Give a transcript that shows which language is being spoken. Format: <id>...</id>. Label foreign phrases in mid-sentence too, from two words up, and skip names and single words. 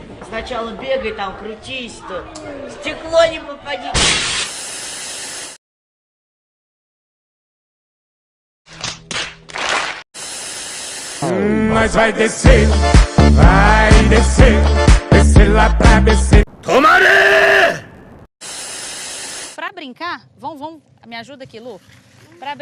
<ru>Сначала бегай там, крутись, то стекло не попади.</ru> <pt>Mas vai descer lá pra descer. Tomare! Pra brincar, vamos, me ajuda aqui, Lu.</pt>